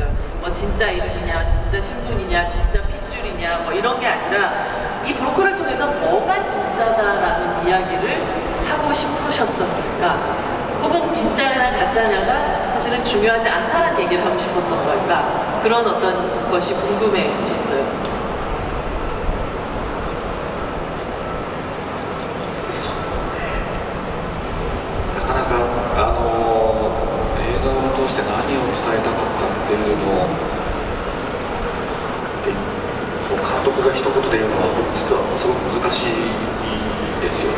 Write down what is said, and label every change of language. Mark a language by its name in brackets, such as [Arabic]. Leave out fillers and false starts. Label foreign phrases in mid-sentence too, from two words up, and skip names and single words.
[Korean] 뭐 진짜 이름이냐, 진짜 신분이냐, 진짜 핏줄이냐 뭐 이런 게 아니라 이 브로커를 통해서 뭐가 진짜다라는 이야기를 하고 싶으셨었을까? 혹은 진짜냐 가짜냐가 사실은 중요하지 않다는 얘기를 하고 싶었던 걸까? 그런 어떤 것이 궁금해졌어요. [Japanese] なかなか映画を通して何を伝えたかったっていうのを監督が一言で言うのは実はすごく難しいですよね。